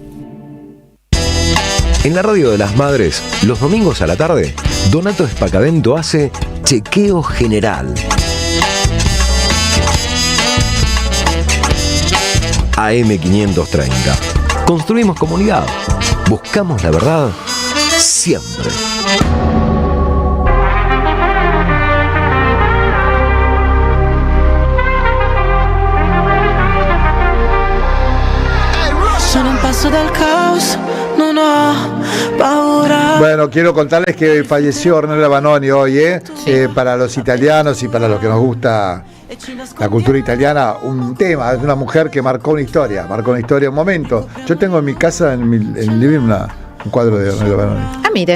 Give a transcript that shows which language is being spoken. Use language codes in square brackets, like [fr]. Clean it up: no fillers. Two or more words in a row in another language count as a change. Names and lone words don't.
[es] En la Radio de las Madres, los domingos a la tarde, Donato Espacavento hace Chequeo General. AM530. Construimos comunidad. Buscamos la verdad siempre. [it] Sono in passo dal caos, non ho paura. [es] Bueno, quiero contarles que falleció Ornella Vanoni hoy, para los italianos y para los que nos gusta la cultura italiana, un tema, es una mujer que marcó una historia, un momento. Yo tengo en mi casa, en el living, un cuadro de Ornella Vanoni. Ah, mire.